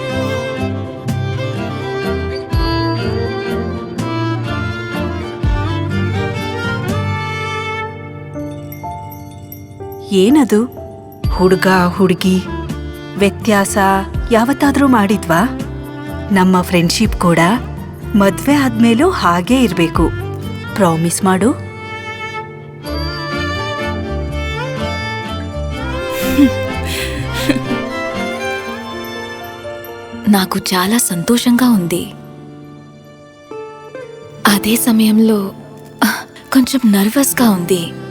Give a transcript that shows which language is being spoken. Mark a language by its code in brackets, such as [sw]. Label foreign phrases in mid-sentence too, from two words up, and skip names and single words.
[kn] ಏನದು? ಹುಡುಗ ಹುಡುಗಿ ವ್ಯತ್ಯಾಸ ಯಾವತ್ತಾದ್ರೂ ಮಾಡಿದ್ವಾ? ನಮ್ಮ ಫ್ರೆಂಡ್ಶಿಪ್ ಕೂಡ ಮದ್ವೆ ಆದ್ಮೇಲೂ ಹಾಗೇ ಇರ್ಬೇಕು. ಪ್ರಾಮಿಸ್ ಮಾಡು. [te] నాకు చాలా సంతోషంగా ఉంది. అదే సమయంలో కొంచెం నర్వస్గా ఉంది.